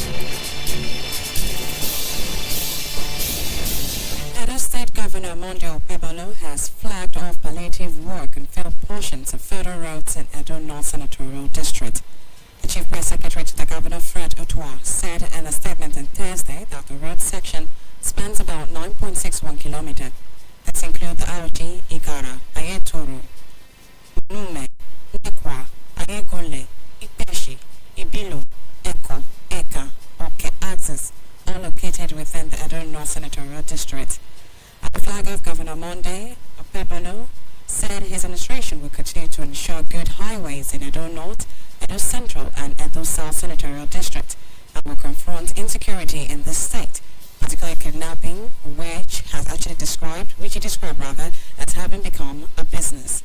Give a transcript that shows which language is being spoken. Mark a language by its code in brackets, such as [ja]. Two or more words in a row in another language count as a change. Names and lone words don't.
[en] Edo State Governor Monday Okpebholo has flagged off palliative work on failed portions of federal roads in Edo North Senatorial District. The Chief Press Secretary to the Governor, Fred Otuah, said in a statement on Thursday that the road section spans about 9.61 kilometers. This includes the Aoji, Igara, Ayetoro, Nume, Nekwa, Ayegole, Ipeshi, Ibilo, Eko, Eka, Oke Axis, all located within the Edo North Senatorial District. At the flag of Governor Monday, Okpebholo said his administration will continue to ensure good highways in Edo North, Edo Central and Edo South Senatorial District and will confront insecurity in this state, particularly kidnapping, which he described as having become a business.